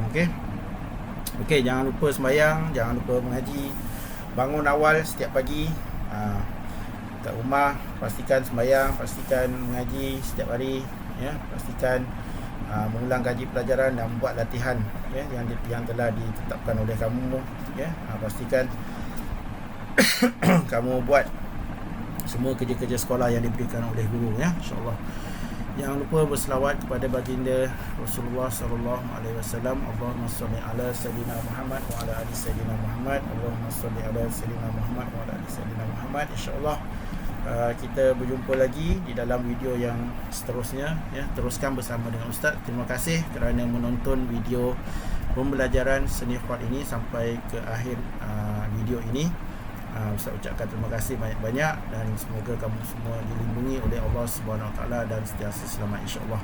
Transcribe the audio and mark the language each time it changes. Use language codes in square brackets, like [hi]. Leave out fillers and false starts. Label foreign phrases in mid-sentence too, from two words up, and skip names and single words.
[ms] Okey, jangan lupa sembahyang, jangan lupa mengaji, bangun awal setiap pagi kat rumah, pastikan sembahyang, pastikan mengaji setiap hari ya, pastikan mengulang kaji pelajaran dan buat latihan ya, yang telah ditetapkan oleh kamu ya. Pastikan kamu buat semua kerja-kerja sekolah yang diberikan oleh guru ya, [ar] إن شاء الله. [ms] Jangan lupa berselawat kepada baginda Rasulullah [ar] صلى الله عليه وسلم. اللهم صل على سيدنا محمد وعلى آل سيدنا محمد. اللهم صل على سيدنا محمد وعلى آل سيدنا محمد. إن شاء الله [ms] kita berjumpa lagi di dalam video yang seterusnya ya. Teruskan bersama dengan Ustaz. Terima kasih kerana menonton video pembelajaran seni khuat ini sampai ke akhir video ini. Ustaz ucapkan terima kasih banyak-banyak dan semoga kamu semua dilindungi oleh [ar] الله سبحانه وتعالى [ms] dan sentiasa selamat, [ar] إن شاء الله.